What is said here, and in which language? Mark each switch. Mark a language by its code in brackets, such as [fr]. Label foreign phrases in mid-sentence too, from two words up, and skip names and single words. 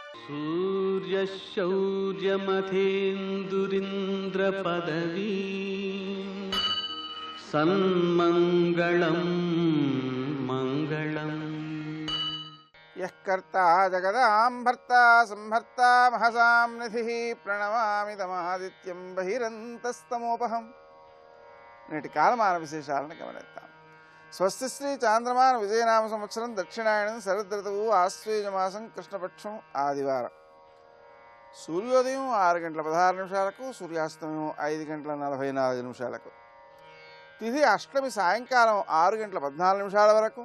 [sa] सूर्यशौर्यमथेन्दुरिन्द्रपदवी सन्मङ्गलं मङ्गलम्। यः कर्ता जगदां भर्ता संहर्ता महसां निधिः प्रणमामि तमादित्यं बहिरन्तस्तमोपहम्। [te] నేటి కాలమాన విశేషాలను గమనిద్దాం. స్వస్తి శ్రీ చాంద్రమాన విజయనామ సంవత్సరం దక్షిణాయనం శరదృతువు ఆశ్వేజమాసం కృష్ణపక్షం ఆదివారం. సూర్యోదయం 6:16 సూర్యాస్తమయం 5:44 తిథి అష్టమి సాయంకాలం 6:14 వరకు.